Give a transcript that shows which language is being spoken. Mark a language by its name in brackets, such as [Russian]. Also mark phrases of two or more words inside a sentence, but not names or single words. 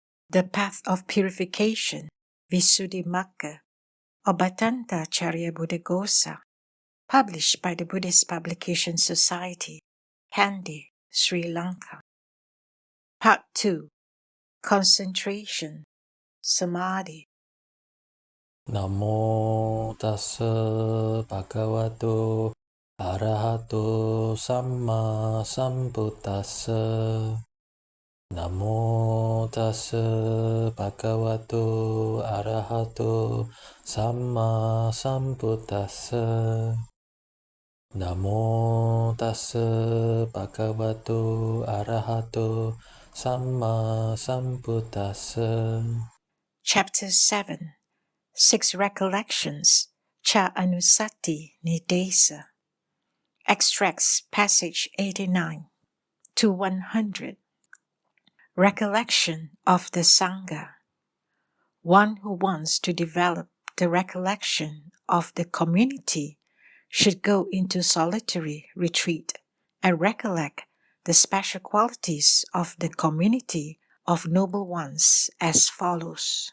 [English] The Path of Purification, Visuddhimagga, of Bhadantācariya Buddhaghosa, published by the Buddhist Publication Society, Kandy, Sri Lanka. Part 2. Concentration, Samadhi. [Pali] Namo tassa bhagavato arahato samma sambuddhassa. Namo tassa bhagavato arahato samma sambuddhassa. Namo tassa bhagavato arahato samma sambuddhassa. [English] Chapter 7. 6 Recollections, [Pali] Cha Anusati Nidesa. [English] Extracts, passage 89 to 100. Recollection of the Sangha. One who wants to develop the recollection of the community should go into solitary retreat and recollect the special qualities of the community of noble ones as follows.